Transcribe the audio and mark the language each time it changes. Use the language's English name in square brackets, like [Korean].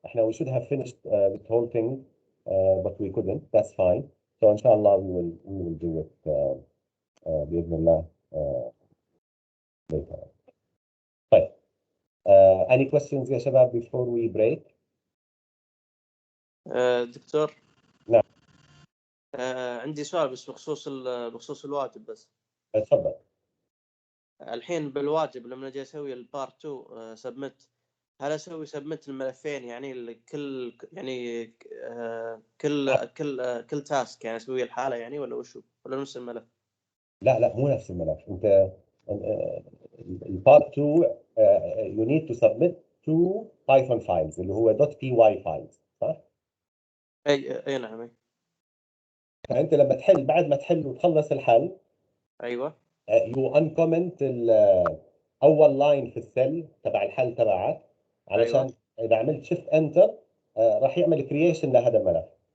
[English] We should have finished this whole thing, but we couldn't. That's fine. So inshallah we will do it [Arabic] بإذن الله [English] later. [Arabic] طيب. [English] Any questions [Arabic] يا شباب [English] before we break? [Arabic] دكتور. نعم. عندي سؤال بس بخصوص الواجب بس. تفضل. الحين بالواجب لما اجي اسوي البارت 2 سبمت، هل اسوي سبمت الملفين يعني كل تاسك يعني اسوي الحاله يعني ولا وشو ولا نفس الملف؟ لا مو نفس الملف. انت البارت 2 [English] you need to submit 2 Python files [Arabic] اللي هو [English] .py files، [Arabic] صح؟ اي نعم. فانت لما تحل، بعد ما تحل وتخلص الحل، ايوه، [English] you uncomment [Arabic] اول لاين في السيل تبع الحل تبعك، علشان أيوة. اذا عملت شيفت انتر راح يعمل كرييشن لهذا الملف.